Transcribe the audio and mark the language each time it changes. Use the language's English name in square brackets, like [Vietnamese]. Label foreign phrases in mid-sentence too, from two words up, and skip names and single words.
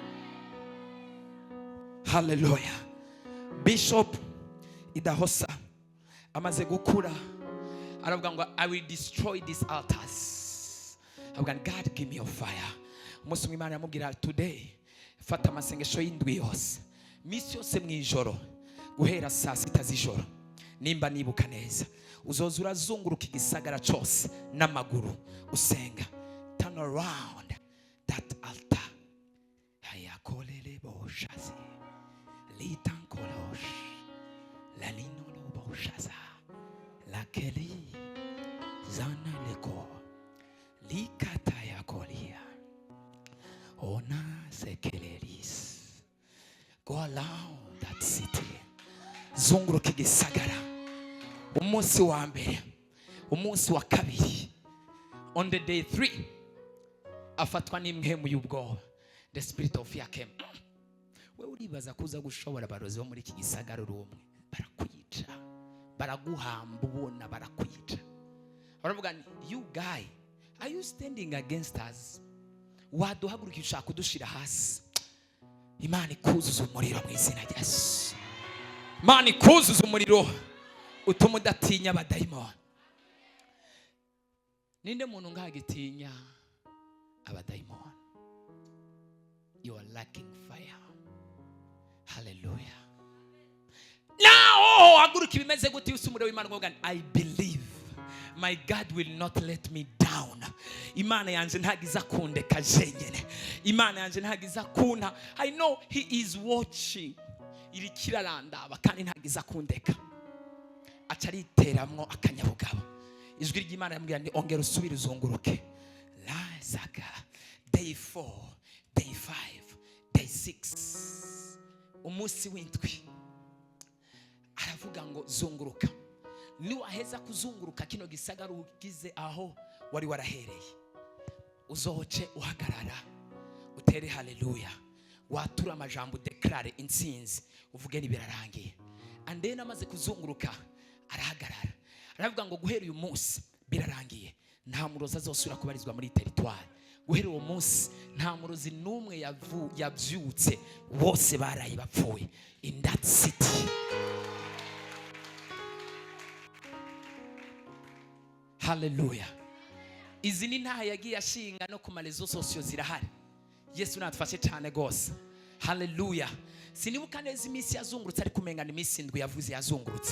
[English] Hallelujah. Bishop Idahosa [Rundi] amaze gukura aravuga ngo [English] I will destroy these altars. Avuga God, give me your fire. [Rundi] Umunsi w'Imana yamubwira today fata amasengesho y'indwi yose, misi yose mwijoro guhera saa 6 z'ijoro, nimba nibuka neza uzoza urazunguruka igisagara cyose n'amaguru usenga. [English] Turn around that altar. Hayakolele boshazi litankolosh lalinolo boshaza lakeli zana leko likata yakolia ona sekeleris. Go around that city. [Rundi] Zunguruka igisagara. Umunsi wa mbere, umunsi wa kabiri, [English] on the day 3 [Rundi] afatwa n'imhemu y'ubwoba. [English] The spirit of fear came. [Rundi] We uribaza kuza gushobora barozi bo muri iki gisagara rumwe barakwica, baraguhamba ubona barakwica. Baravuga, [English] you guy, are you standing against us? [Rundi] waduhagurukira ushaka kudushira hasi. Imana ikuzuza umuriro mu izina rya Yesu. Imana ikuzuza umuriro utuma udatinya abadayimoni. Ninde muntu ngagitinya abadayimoni? [English] You are lacking fire. Hallelujah. Now [Rundi] haguruka ibimeze gute usumure w'Imana ngo [English] I believe my God will not let me down. [Rundi] Imana yanje ntagiza kundeka jenyene. Imana yanje ntagiza kuna. [English] I know he is watching. [Rundi] Iri kirarandaba kandi ntagiza kundeka. Acariteramwo akanyabugabo. Ijwi ry'Imana yambwira ni ongera usubire uzunguruke. [English] Lazaka day 4, day 5, day 6. [Rundi] Umunsi w'indwi. Aravuga ngo zunguruka. Ni waheza kuzunguruka kino gisagara ugize aho wari warahereye. Uzohoce uhagarara. Utere haleluya. Watura amajambo declare intsinzi. Uvuge ni birarangiye. [English] And then [Rundi] amaze kuzunguruka arahagarara. Aravuga ngo guhera uyu munsi birarangiye. Nta murozi azosubira kubarizwa muri territoire. Guhera uwo munsi nta murozi numwe yavyutse. Bose barayi bapfuye [English] in that city. [Rundi] Hallelujah. Izi ni nta yagiye ashinga no ku marezo sosiyo zirahari. Yesu natufashe cyane gose. Hallelujah. Sinibuka neza iminsi yazungurutse ariko umenga ni iminsi ndwi yavuze yazungurutse.